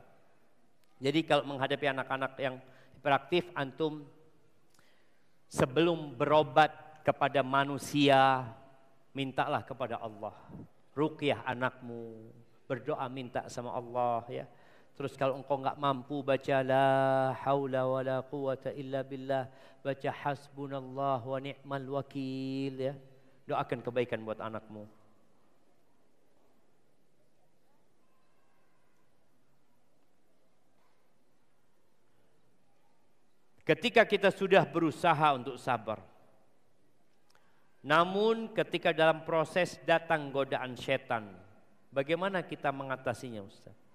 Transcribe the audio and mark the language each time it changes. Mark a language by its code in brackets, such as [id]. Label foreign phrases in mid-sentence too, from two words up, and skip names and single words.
[id] Jadi kalau menghadapi anak-anak yang hiperaktif, antum sebelum berobat kepada manusia, mintalah kepada Allah. Ruqyah anakmu, berdoa minta sama Allah ya. Terus kalau engkau enggak mampu baca [ar] لا حول ولا قوة إلا بالله, [id] baca [ar] حسبنا الله ونعم الوكيل [id] ya. Doakan kebaikan buat anakmu. Ketika kita sudah berusaha untuk sabar, namun ketika dalam proses datang godaan setan, bagaimana kita mengatasinya, Ustaz?